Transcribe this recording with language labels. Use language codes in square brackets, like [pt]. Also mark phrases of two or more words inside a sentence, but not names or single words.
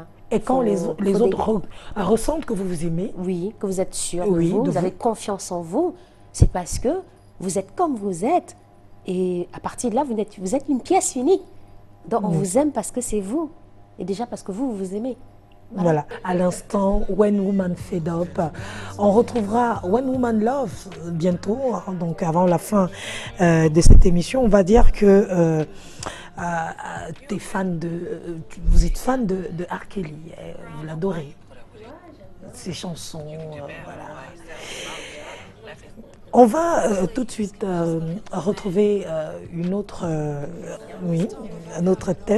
[fr] Et quand les autres ressentent que vous vous aimez? Oui, que vous êtes sûr de vous, vous avez confiance en vous, c'est parce que vous êtes comme vous êtes. Et à partir de là, vous êtes une pièce unique. Donc on vous aime parce que c'est vous. Et déjà parce que vous vous aimez. Voilà. À l'instant, When Woman Fed Up. On retrouvera When Woman Love bientôt. Donc avant la fin de cette émission, on va dire que vous êtes fan de R. Kelly. Vous l'adorez. Ses chansons, voilà. On va tout de suite retrouver un autre thème.